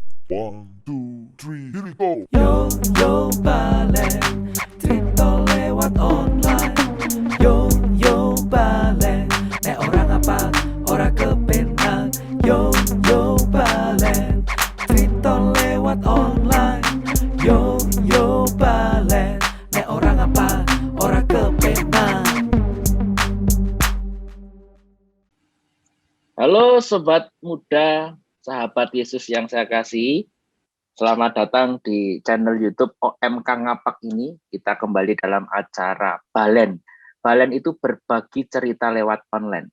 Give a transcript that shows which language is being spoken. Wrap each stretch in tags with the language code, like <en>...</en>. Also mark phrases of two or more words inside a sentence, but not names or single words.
<en>One, two, three, here we go.</en> <jv>Yo, yo, balen, trito lewat online. Yo, balen, nek orang apa, ora kepenak. Yo, balen, trito lewat online. Yo, balen, nek orang apa, ora kepenak.</jv> <id>Halo Sobat Muda, sahabat Yesus yang saya kasih. Selamat datang di channel YouTube OMK Ngapak ini. Kita kembali dalam acara Balen. Balen itu berbagi cerita lewat online.</id>